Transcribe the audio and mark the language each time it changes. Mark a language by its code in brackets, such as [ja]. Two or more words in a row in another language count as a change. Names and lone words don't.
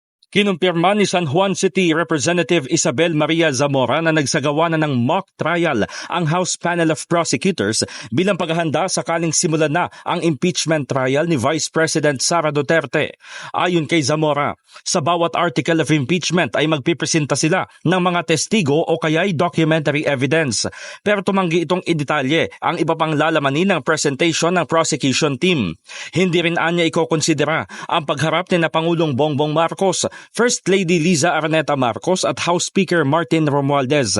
[tl] Kinumpirma ni San Juan City Representative Isabel Maria Zamora na nagsagawa na ng [en] mock trial [tl] ang House Panel of Prosecutors bilang paghahanda sakaling simulan na ang [en] impeachment trial [tl] ni Vice President Sara Duterte. Ayon kay Zamora, sa bawat [en] article of impeachment [tl] ay magpipresenta sila ng mga testigo o kaya'y [en] documentary evidence. [tl] Pero tumanggi itong idetalye ang iba pang lalamanin ng presentation ng [en] prosecution team. [tl] Hindi rin anya ikokonsidera ang pagharap ni na Pangulong Bongbong Marcos, First Lady Liza Araneta Marcos at House Speaker Martin Romualdez.